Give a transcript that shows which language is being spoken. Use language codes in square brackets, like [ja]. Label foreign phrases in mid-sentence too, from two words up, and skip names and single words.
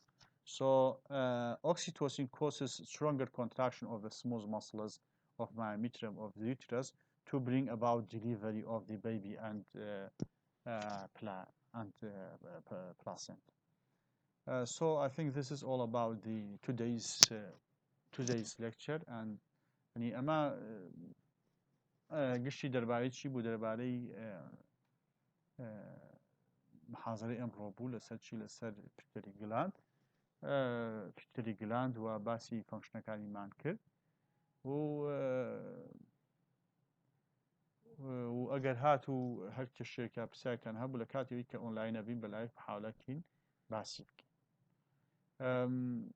[en] So oxytocin causes stronger contraction of the smooth muscles of myometrium of the uterus to bring about delivery of the baby and placenta. So I think this is all about the today's lecture, and [ckb] يعني ئەمە گشتی دەربارەی چی بوو دەربارەی محاضرەی ئەمڕۆ بوو لەسەر چی لەسەر [en] pituitary gland [ckb] و باسی فەنکشنەکانیمان کرد و ئەگەر هات و هەر کێشەیەکە پرسیارتان هەبوو لە کاتێکی کە ئۆنلاینە بین بەلایڤ حاڵەکەین باسی بکەین.